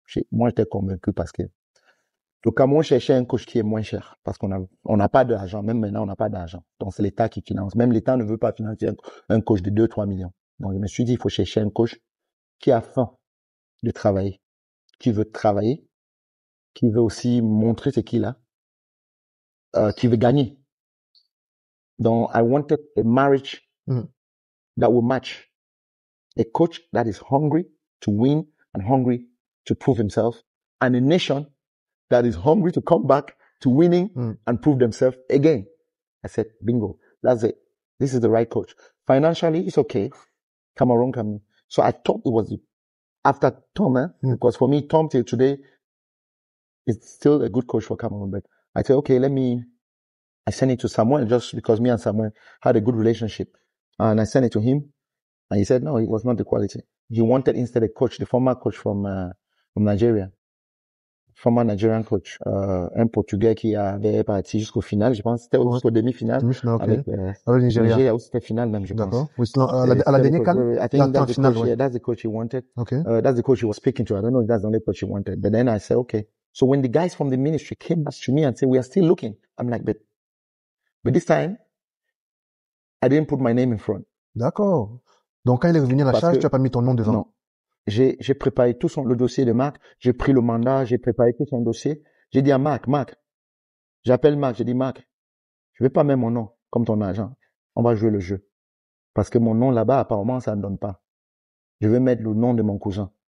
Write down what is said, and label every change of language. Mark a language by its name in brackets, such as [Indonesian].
[French] Moi, j'étais convaincu parce que le Cameroun cherchait un coach qui est moins cher parce on n'a pas d'argent. Même maintenant, on n'a pas d'argent. Donc, c'est l'État qui finance. Même l'État ne veut pas financer un coach de 2-3 millions. Donc, je me suis dit, il faut chercher un coach qui a faim de travailler, qui veut travailler, qui veut aussi montrer ce qu'il a, qui veut gagner. [English] Donc, I wanted a marriage that will match. A coach that is hungry to win and hungry to prove himself, and a nation that is hungry to come back to winning and prove themselves again. I said, bingo, that's it. This is the right coach. Financially, it's okay. Cameroon can. So I thought it was after Tom, because for me, Tom till today is still a good coach for Cameroon. But I said, okay, I sent it to Samuel just because me and Samuel had a good relationship. And I sent it to him. And he said, no, it was not the quality. He wanted instead a coach, the former coach from Nigeria. Former Nigerian coach. [French] Un Portugais qui avait parti jusqu'au final, je pense, c'était jusqu'au demi-finale. Demi-finale, okay. Avec le Nigeria. C'était finale même, je pense. D'accord. Oui, sinon, à la dernière CAN, [English] I think that's the [French] finale, [English] coach, that's the coach he wanted. Okay. That's the coach he was speaking to. I don't know if that's the only coach he wanted. But then I said, okay. So when the guys from the ministry came back to me and said, we are still looking, I'm like, but this time, I didn't put my name in front. [French] D'accord. Donc, quand il est revenu à la charge, tu n'as pas mis ton nom devant? Non. J'ai préparé tout le dossier de Marc. J'ai pris le mandat, j'ai préparé tout son dossier. J'ai dit à Marc, j'appelle Marc, j'ai dit, Marc, je vais pas mettre mon nom comme ton agent. On va jouer le jeu. Parce que mon nom là-bas, apparemment, ça ne donne pas. Je vais mettre le nom de mon cousin.